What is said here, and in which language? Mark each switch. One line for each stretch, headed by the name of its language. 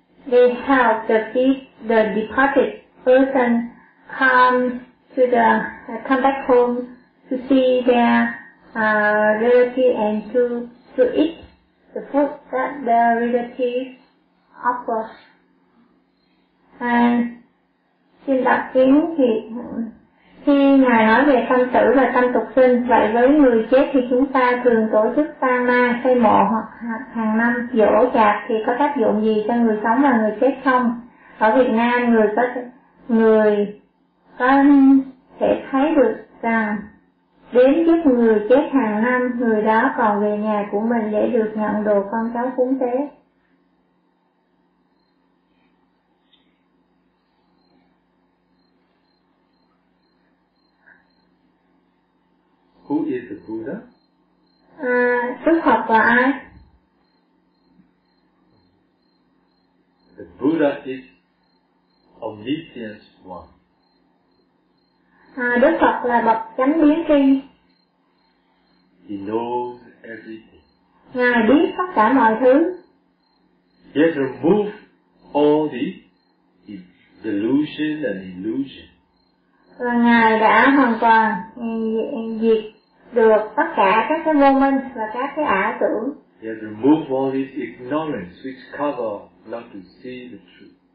English: They help the departed person come to the come back home to see their relative and to eat the food that the relatives offer.
Vietnamese: And xin đọc tiếng thì khi ngài nói về tâm tử và tâm tục sinh, vậy với người chết thì chúng ta thường tổ chức tang ma, xây mộ hoặc hàng năm dỗ chạc thì có tác dụng gì cho người sống và người chết không? Ở Việt Nam người có thể thấy được rằng đến giúp người chết hàng năm, người đó còn về nhà của mình để được nhận đồ con cháu cúng tế.
English: Who is the Buddha?
Vietnamese: Đức Phật là ai?
English: The Buddha is omniscient one.
Vietnamese: Đức Phật là bậc chánh biến tri.
English: He knows everything.
Vietnamese: Ngài biết tất cả mọi thứ.
English: He has removed all the delusion and illusion.
Vietnamese: Và Ngài đã hoàn toàn diệt được tất cả các cái vô minh và các cái ảo tưởng.
English: He has removed all this ignorance which cover not to see the truth.